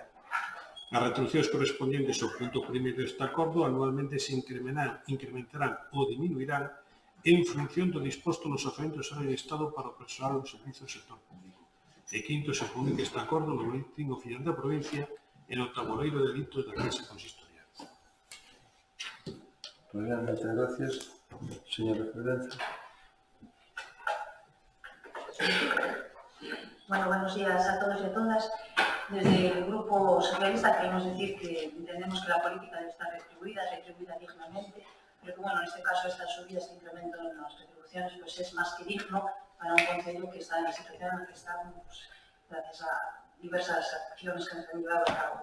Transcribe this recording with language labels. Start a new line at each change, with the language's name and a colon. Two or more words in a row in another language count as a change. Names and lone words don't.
Galician: As retribucións correspondientes ao punto primeiro deste acordo anualmente se incrementarán ou diminuirán en función do disposto nos orzamentos do Estado para o personal do servizo do sector público. E quinto, se publica este acordo no boletín oficial da provincia e no tabuleiro de delitos da Casa Consistorial.
Spanish: Muy bien, muchas gracias, señora Referencia. Bueno, buenos días a todos y a todas. Desde el Grupo Socialista queremos decir que entendemos que la política debe estar retribuida dignamente, pero que, bueno, en este caso estas subidas de incremento en las retribuciones pues es más que digno para un concello que está en la situación en la que estamos, pues, gracias a diversas acciones que nos han llevado a cabo.